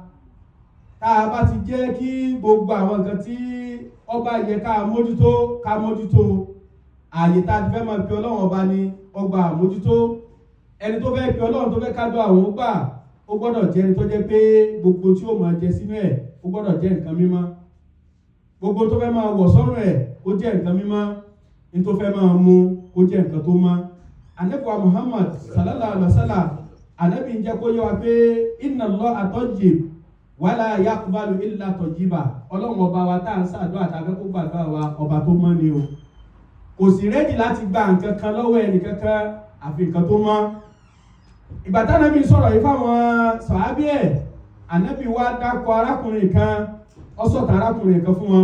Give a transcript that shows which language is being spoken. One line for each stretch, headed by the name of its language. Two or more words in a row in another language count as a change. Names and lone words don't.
Yoruba: Tá a bá ti jẹ́ kí gbogbo àwọn nǹkan tí ọba yẹ ká mójútó, ààyè tá a ti fẹ́ máa pe Ọlọ́run ọba ní ọgbà àmójútó. Ẹni tó fẹ́ pe Ọlọ́run tó fẹ́ kádùn àwọn ọgbà, ó gbọ́dọ̀ jẹ́ ẹni tó jẹ́ pé gbogbo tí ó máa jẹ sínú ẹ̀ ó gbọ́dọ̀ jẹ́ nǹkan mímọ́. Gbogbo tó fẹ́ máa wọ̀ sọ́rùn ẹ̀ ó jẹ́ nǹkan mímọ́. Ní tó fẹ́ máa mu ó jẹ́ nǹkan tó mọ́. Ànábì wa Muhammad
Arabic: صلى الله عليه وسلم,
Yoruba: Ànábì ń jẹ́ kó yé wa pé
Arabic: إن الله طيب ولا يقبل إلا طيبا.
Yoruba: Ọlọ́run ọba wa tá à ń ṣàdúrà tàbí kó gbàdúrà wa, ọba tó mọ́ ni o. Kò sì rẹ́dì láti gba nǹkan kan lọ́wọ́ ẹnì kankan àfi nǹkan tó mọ́. Ìgbà tí Ànábì sọ̀rọ̀ yìí fáwọn sàhábí ẹ̀, Ànábì wá dákọ̀ arákùnrin kan, ó sọ̀tàn arákùnrin kan fún wọn.